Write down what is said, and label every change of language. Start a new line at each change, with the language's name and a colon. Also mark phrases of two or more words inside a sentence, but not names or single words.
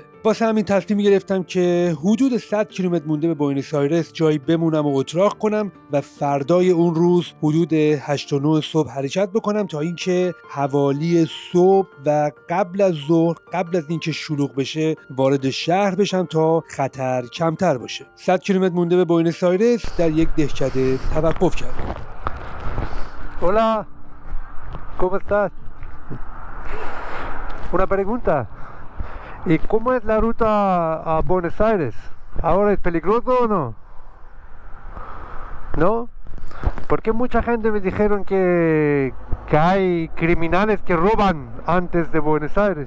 Persian: واسه همین تصمیم گرفتم که حدود 100 کیلومتر مونده به بوئنوس آیرس جایی بمونم و اتراق کنم و فردای اون روز حدود 8 و 9 صبح حرکت بکنم تا اینکه حوالی صبح و قبل از ظهر، قبل از اینکه شلوغ بشه وارد شهر بشم تا خطر کمتر باشه. 100 کیلومتر مونده به بوئنوس آیرس در یک دهکده توقف کردم.
Spanish: Hola, ¿cómo estás? Una pregunta. ¿Y cómo es la ruta a Buenos Aires? ¿Ahora es peligroso o no? ¿No? Porque mucha gente me dijeron que hay criminales que roban antes de Buenos Aires.